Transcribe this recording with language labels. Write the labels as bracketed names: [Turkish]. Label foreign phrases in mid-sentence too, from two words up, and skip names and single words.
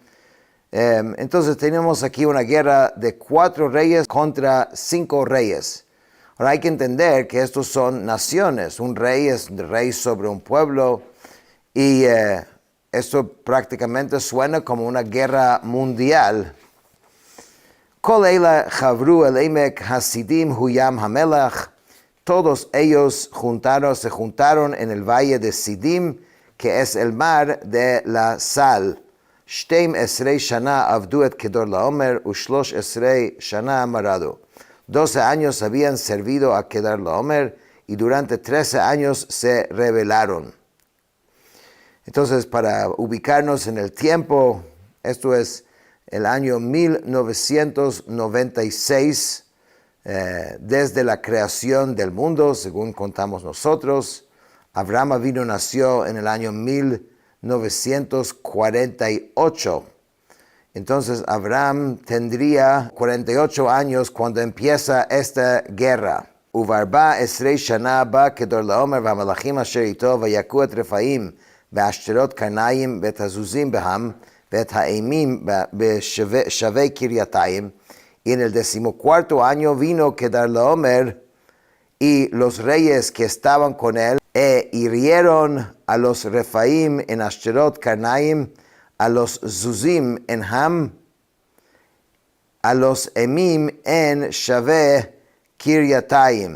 [Spanish] Entonces tenemos aquí una guerra de 4 reyes contra 5 reyes. Ahora hay que entender que estos son naciones. Un rey es rey sobre un pueblo, y esto prácticamente suena como una guerra mundial. [Hebrew] כל אלה חברו אל עמק השדים הוא ים המלח. [Spanish] Todos ellos se juntaron en el valle de Sidim, que es el mar de la sal. [Hebrew] שתים עשרה שנה עבדו את כדרלעמר, ושלש עשרה שנה מרדו. [Spanish] 12 años habían servido a Kedorlaomer, y durante 13 años se rebelaron. Entonces, para ubicarnos en el tiempo, esto es el año 1996, desde la creación del mundo, según contamos nosotros. Abraham Avinu nació en el año 1948. Entonces Abraham tendría 48 años cuando empieza esta guerra. [Hebrew] ובארבע עשרה שנה בא כדרלעמר והמלכים אשר אתו ויכו את רפאים ועשתרת קרנים ואת הזוזים בהם ואת האימים בשוה קריתים. [Spanish] Y en el 14º año vino Kedorlaomer y los reyes que estaban con él, hirieron a los Refaim en Ashterot Karnaim, a los Zuzim en Ham, a los Emim en Shaveh Kiryatayim.